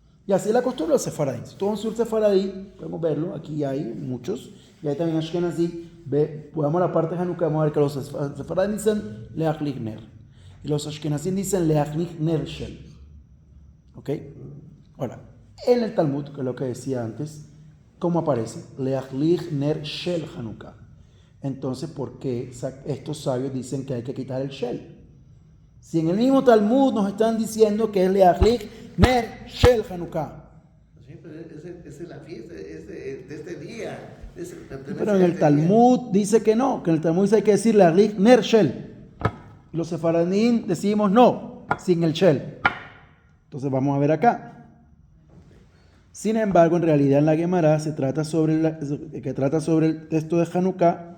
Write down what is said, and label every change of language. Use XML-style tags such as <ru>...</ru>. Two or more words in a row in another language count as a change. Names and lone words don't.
<es>Y así es la costumbre de los sefaradí. Todo un sur sefaradí, podemos verlo, aquí hay muchos, y hay también ashkenazí. Podemos la parte de Hanukkah, vamos a ver que los sefaradí dicen</es> <he>להדליק נר,</he> <es>y los ashkenazí dicen</es> <he>להדליק נר של.</he> <es>¿Ok? Ahora, en el Talmud, que es lo que decía antes, ¿cómo aparece?</es> <he>להדליק נר של חנוכה.</he> <es>Entonces, ¿por qué estos sabios dicen que hay que quitar el shel? Si en el mismo Talmud nos están diciendo que es</es> <he>להדליק נר של חנוכה.</he> <es>Sí, pero esa es la fiesta, de este día. Pero en el Talmud dice que no, que en el Talmud dice que hay que decir</es> <he>להדליק נר של.</he> <es>Los sefaradín decimos no, sin el shel. Entonces vamos a ver acá. Sin embargo, en realidad en la Gemara se trata sobre el texto de Hanukkah.</es>